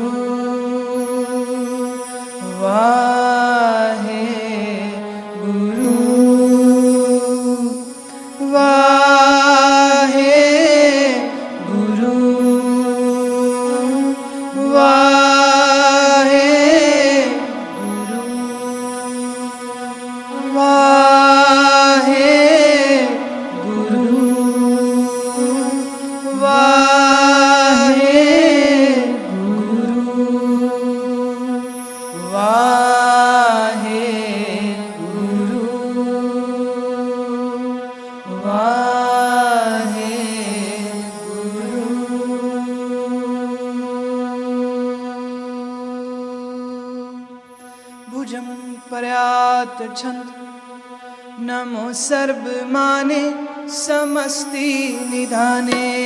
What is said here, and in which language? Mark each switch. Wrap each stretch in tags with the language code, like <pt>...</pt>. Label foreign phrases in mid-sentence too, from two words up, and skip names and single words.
<pa>ਵਾਹਿ ਗੁਰੂ ਵਾਹਿ ਗੁਰੂ ਵਾਹਿ ਗੁਰੂ ਵਾਹਿ ਗੁਰੂ ਵਾਹਿ ਗੁਰੂ ਵਾਹਿ ਗੁਰੂ ਵਾਹਿ ਗੁਰੂ।</pa> <bra>भुजं पर्यात छंद नमो सर्वमाने समस्ति निधाने।</bra>